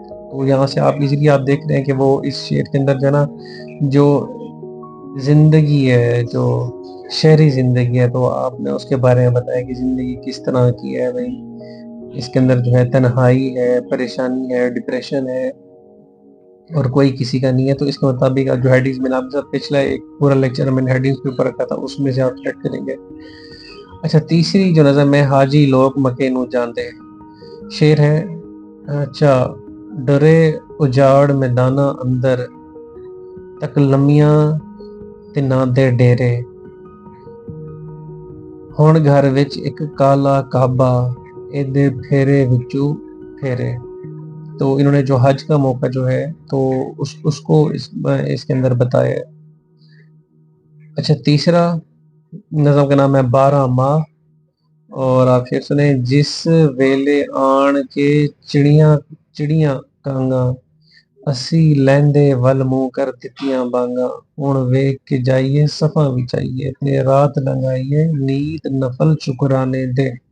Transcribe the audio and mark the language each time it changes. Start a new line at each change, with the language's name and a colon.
Urdu: تو یہاں سے آپ ایزیلی آپ دیکھ رہے ہیں کہ وہ اس شعر کے اندر جو ہے نا جو زندگی ہے جو شہری زندگی ہے تو آپ نے اس کے بارے میں بتایا کہ زندگی کس طرح کی ہے. بھائی اس کے اندر جو ہے تنہائی ہے, پریشانی ہے, ڈپریشن ہے اور کوئی کسی کا نہیں ہے. تو اس کے مطابق جو ہیڈنگز میں نے آپ سے پچھلا ایک پورا لیکچر میں نے ہیڈنگز کے اوپر رکھا تھا اس میں سے آپ سلیکٹ کریں گے. اچھا تیسری جو نظم ہے
Punjabi: حاجی لوگ مکے نو جاندے. شعر ہے اچھا ڈرے اجاڑ میداناں اندر تک لمیاں تے نہ دے ڈیرے ہن گھر وچ ایک کالا کعبہ اے دے پھیرے وچوں پھیرے.
Urdu: تو انہوں نے جو حج کا موقع جو ہے تو اس کو اس کے اندر بتایا ہے. اچھا تیسرا نظم کا نام ہے 12 ماہ. اور آپ پھر سنیں
Punjabi: جس ویلے آن کے چڑیاں کانگاں اسی لیندے ول منہ کر دتیاں بانگاں ہن ویکھ کے جائیے صفاں وچائیے تے رات لنگائیے نیت نفل شکرانے دے.